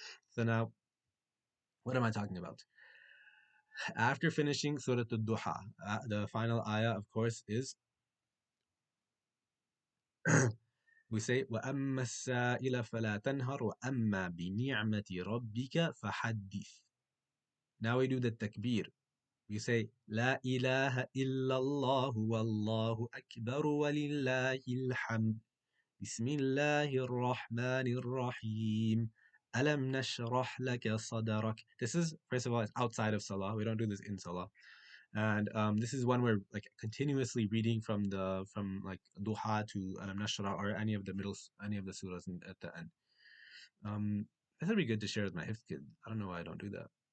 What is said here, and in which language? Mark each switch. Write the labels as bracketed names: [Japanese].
[English] So now, what am I talking about? After finishing Surah Al-Duha, the final ayah, of course, is we say [Arabic] وَأَمَّا السَّائِلَ فَلَا تَنْهَرْ وَأَمَّا بِنِعْمَةِ رَبِّكَ فَحَدِّثْ. [English] Now we do the takbir. We say [Arabic] لا إله إلا الله والله أكبر ولله الحمد بسم الله الرحمن الرحيم ألم نشرح لك صدرك. [English] This is, first of all, it's outside of Salah. We don't do this in Salah. And this is one we're like continuously reading from like Duha to Alam Nashrah, or any of the surahs at the end. This would be good to share with my hifz kid. I don't know why I don't do that.